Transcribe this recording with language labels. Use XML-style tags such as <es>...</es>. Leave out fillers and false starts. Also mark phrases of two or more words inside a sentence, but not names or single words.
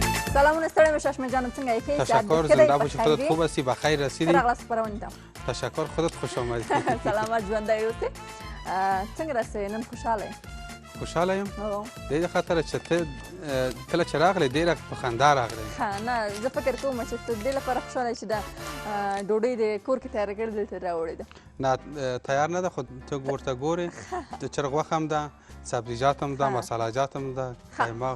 <ps>سلامونه ستړی مشه شاشمه جانم څنګه یې ښه</ps> <fa>تشکر زنده باشی خودت خوب هستی بخیر رسیدی</fa> <ps>راغلاست خپرونې ته</ps> <fa>تشکر خودت خوش آمدی</fa> <ps>سلامت ژوندی اوسې څنګه راسې نن خوشحاله یې خوشحاله یم د دې خاطره چې ته کله چې راغلی ډېره په خندا راغلی نه زه فکر کوم چې ته دې لپاره خوشحاله یې چې دا ډوډۍ د کور کې تیاره کړې دلته راوړې ده نه تیار نه ده خو ته ورته ګورې د چرګ غوښه هم ده سبزیجات هم ده مساله هم ده قیماق</ps>